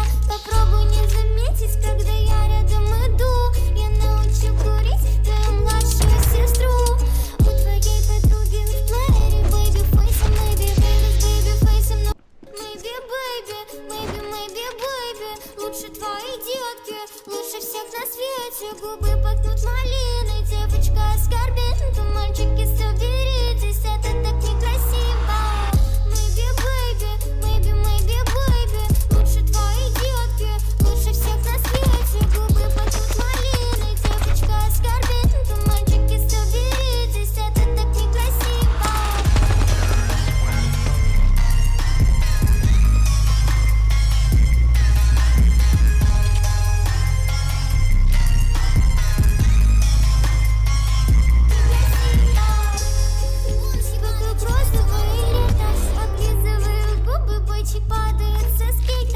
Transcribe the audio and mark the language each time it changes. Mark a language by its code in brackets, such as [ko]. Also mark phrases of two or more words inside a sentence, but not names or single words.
[ru] Попробуй не заметить, когда я рядом иду. Я научу курить твою младшую сестру. У твоей подруги в плеере [en] baby face, maybe baby [ru] с [en] baby face, [ru] но [en] maybe baby, maybe, maybe baby, [ru] лучше твои детки, лучше всех на свете. Губы пахнут малиной, девочка оскорбит, мальчики соберитесь, это так некрасиво. [en] Maybe, baby, maybe, maybe, baby, [ru] лучше твои детки, лучше всех на свете. Губы пахнут малиной, девочка оскорбит, мальчики соберитесь, это так некрасиво. Вокруг розовое лето, облизываю губы, бойчик падает со скейта.